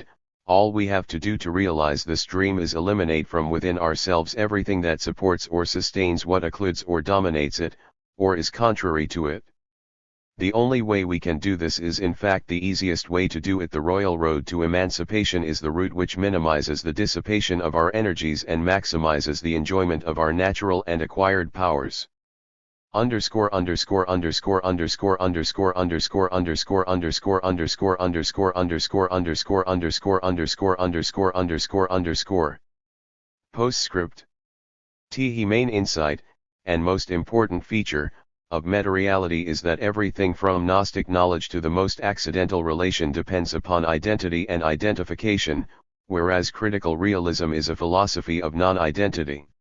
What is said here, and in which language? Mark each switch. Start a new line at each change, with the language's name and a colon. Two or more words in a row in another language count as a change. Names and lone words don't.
English: All we have to do to realize this dream is eliminate from within ourselves everything that supports or sustains what occludes or dominates it, or is contrary to it. The only way we can do this is in fact the easiest way to do it. The royal road to emancipation is the route which minimizes the dissipation of our energies and maximizes the enjoyment of our natural and acquired powers. Underscore underscore underscore underscore underscore underscore underscore underscore underscore underscore underscore underscore underscore underscore underscore underscore underscore. Postscript. The main insight, and most important feature, of metareality is that everything from Gnostic knowledge to the most accidental relation depends upon identity and identification, whereas critical realism is a philosophy of non-identity.